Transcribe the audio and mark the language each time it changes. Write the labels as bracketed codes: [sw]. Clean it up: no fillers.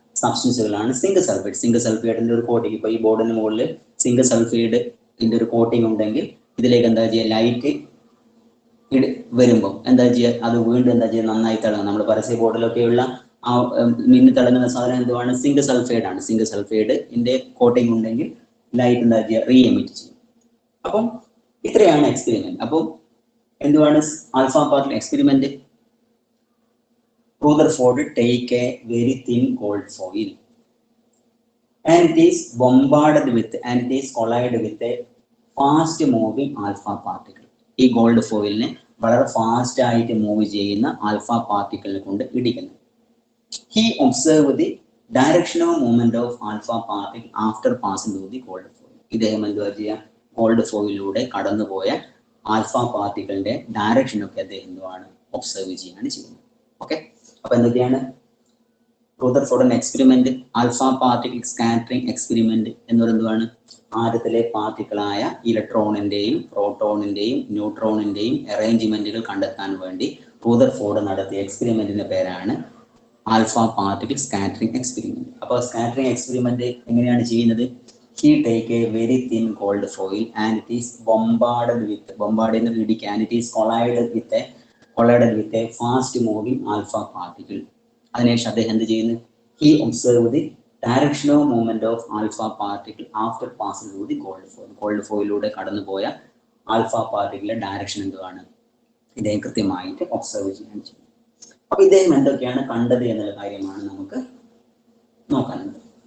[ml] സബ്സ്റ്റൻസുകളാണ് zinc sulphide. Zinc സൾഫൈഡിന്റെ ഒരു coating, ഇപ്പോൾ ഈ ബോർഡിന് മുകളിൽ സിങ്ക് സൾഫൈഡിന്റെ ഒരു കോട്ടിങ് ഉണ്ടെങ്കിൽ ഇതിലേക്ക് എന്താ ചെയ്യുക, ലൈറ്റ് വരുമ്പോൾ എന്താ ചെയ്യുക, അത് വീണ്ടും എന്താ ചെയ്യുക, നന്നായി തിളങ്ങും. നമ്മൾ പരസ്യ ബോർഡിലൊക്കെയുള്ള ആ മിന്നി തിളങ്ങുന്ന സാധനം എന്തുവാണ്, സിങ്ക് സൾഫൈഡ് ആണ്. സിങ്ക് സൾഫൈഡിന്റെ കോട്ടിങ് ഉണ്ടെങ്കിൽ ലൈറ്റ് എന്താ ചെയ്യുക, റീ എമിറ്റ് ചെയ്യും. അപ്പം ഇത്രയാണ് എക്സ്പെരിമെന്റ്. അപ്പം എന്തുവാണ് alpha particle experiment? [en] Rutherford take a very thin gold foil and it is bombarded with and it is collided with a fast moving alpha particle. [ml] ഈ gold ഫോയിലിനെ വളരെ ഫാസ്റ്റ് ആയിട്ട് മൂവ് ചെയ്യുന്ന alpha പാർട്ടിക്കിളിനെ കൊണ്ട് ഇടിക്കുന്നു. [en] He observed the direction of movement of alpha particle after passing through the gold foil. [ml] ഇദ്ദേഹം എന്തുവാ ചെയ്യുക, gold ഫോയിലൂടെ കടന്നുപോയ alpha പാർട്ടിക്കിളിന്റെ direction ഒക്കെ അദ്ദേഹം എന്തുവാണ് ഒബ്സർവ് ചെയ്യാണ് ചെയ്യുന്നത്. ഓക്കെ, അപ്പൊ എന്തൊക്കെയാണ് Rutherford experiment? Alpha particle scattering experiment എന്ന് പറയുന്നതാണ് ആദ്യത്തിലെ പാർട്ടിക്കിളായ ഇലക്ട്രോണിന്റെയും പ്രോട്ടോണിന്റെയും ന്യൂട്രോണിന്റെയും അറേഞ്ച്മെന്റുകൾ കണ്ടെത്താൻ വേണ്ടി റൂദർഫോർഡ് നടത്തിയ എക്സ്പെരിമെന്റിന്റെ പേരാണ് ആൽഫ പാർട്ടിക്കിൾ സ്കാറ്ററിംഗ് എക്സ്പെരിമെന്റ്. അപ്പോൾ സ്കാറ്ററിംഗ് എക്സ്പെരിമെന്റ് എങ്ങനെയാണ് ചെയ്യുന്നത്? [en] He take a very thin gold foil and it is bombarded [ml] എന്ന് ഇടിക്കുക, [en] and it is collided with a fast moving alpha particle. [ml] അതിനുശേഷം അദ്ദേഹം എന്ത് ചെയ്യുന്നു? [en] He observed the direction of movement of alpha particle after passing through the gold foil. [ml] Gold ഫോയിലൂടെ കടന്നുപോയ alpha പാർട്ടിക്കിളിന്റെ direction എന്തുവാണ് ഇദ്ദേഹം കൃത്യമായിട്ട് observe ചെയ്യാൻ ചെയ്യും. അപ്പൊ ഇദ്ദേഹം എന്തൊക്കെയാണ് കണ്ടത് എന്നുള്ള കാര്യമാണ് നമുക്ക് നോക്കാനുള്ളത്.